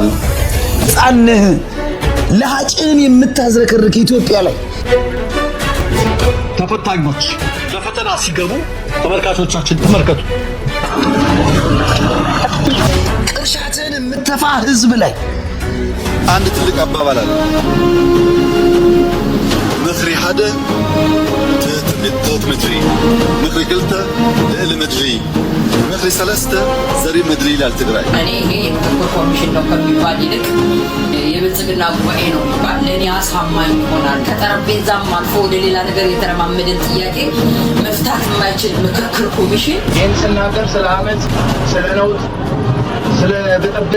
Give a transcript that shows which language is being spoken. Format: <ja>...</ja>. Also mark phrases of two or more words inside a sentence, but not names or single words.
<am>ጻንህ ለሃጭን የምታዝረከርክ ኢትዮጵያ ላይ ተፈታኞች ለፈተና ሲገቡ ተመልካቾቻችን ተመልከቱ። ቅርሻትን የምትተፋ ህዝብ ላይ አንድ ትልቅ አባባል አለ።</am> <ti>ምክሪ ሓደ ትህት ምድሪ፣ ምክሪ ክልተ ልዕሊ ምድሪ፣ ምክሪ ሰለስተ ዘሪ ምድሪ ይላል ትግራይ።</ti> <am>እኔ ይሄ የምክክር ኮሚሽን ነው ከሚባል ይልቅ የብልጽግና ጉባኤ ነው የሚባል ለእኔ አሳማኝ ይሆናል። ከጠረጴዛም አልፎ ወደ ሌላ ነገር የተረማመደን ጥያቄ መፍታት የማይችል ምክክር ኮሚሽን ይህን ስናገር ስለ አመት፣ ስለ ነውጥ፣ ስለ ብጥብጥ።</am>